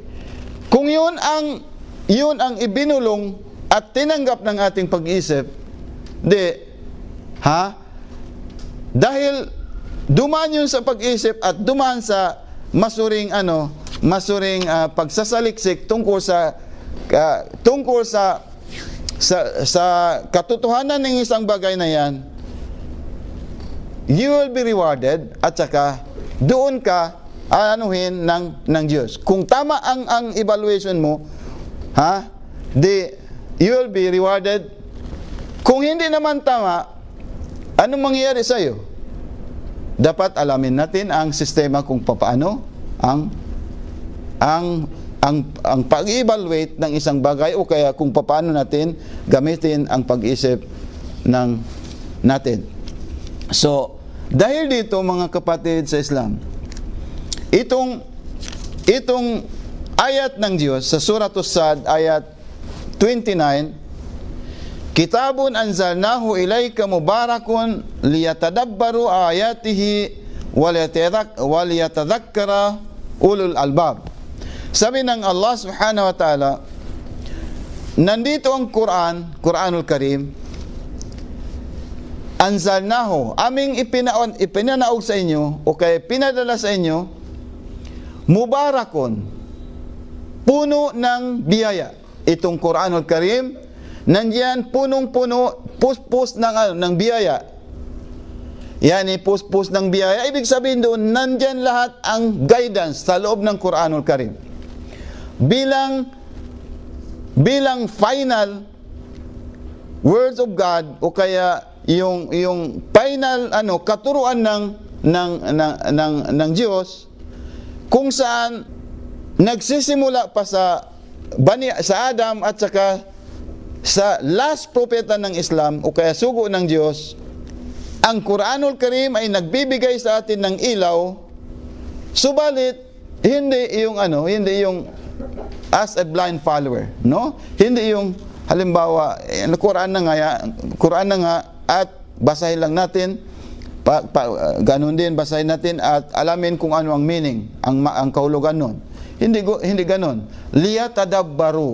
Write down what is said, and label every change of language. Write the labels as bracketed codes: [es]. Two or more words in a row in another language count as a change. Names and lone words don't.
[tl] Kung yun ang ibinulong at tinanggap ng ating pag-iisip, dahil dumaan yun sa pag-iisip at dumaan sa masuring pagsasaliksik tungkol sa katotohanan ng isang bagay na yan, [en] you will be rewarded [tl] at saka doon ka ng Diyos. Kung tama ang evaluation mo, [en] you will be rewarded. [tl] Kung hindi naman tama, anong mangyayari sa iyo? Dapat alamin natin ang sistema kung paano ang pag-evaluate ng isang bagay o kaya kung paano natin gamitin ang pag-isip natin. So, dahil dito mga kapatid sa Islam, itong ayat ng Diyos sa Surah As-Sad ayat 29, [ar] كتاب أنزلناه إليك مبارك ليدبروا آياته وليتذكر أولو الألباب. [tl] Sabi ng Allah [ar] سبحانه وتعالى, [tl] nandito ang Quranul Karim, anzalnahu, aming ipinanaog sa inyo o kaya pinadala sa inyo, mubarakun, puno ng biyaya. Itong Quranul Karim, nandiyan punong-puno, pus ng biyaya. yani puspos ng biyaya. Ibig sabihin doon, nandyan lahat ang guidance sa loob ng Quranul Karim. [en] Bilang final words of God, [tl] o kaya yung final katuruan ng Diyos, kung saan nagsisimula pa sa Adam at saka sa last propeta ng Islam o kaya sugo ng Diyos. Ang Quranul Karim ay nagbibigay sa atin ng ilaw, subalit hindi yung [en] as a blind follower, [tl] no? Hindi yung halimbawa Quran na nga at basahin lang natin, ganun din basahin natin at alamin kung ano ang meaning, ang kahulugan nun. Hindi ganun. Liyatadabbaru.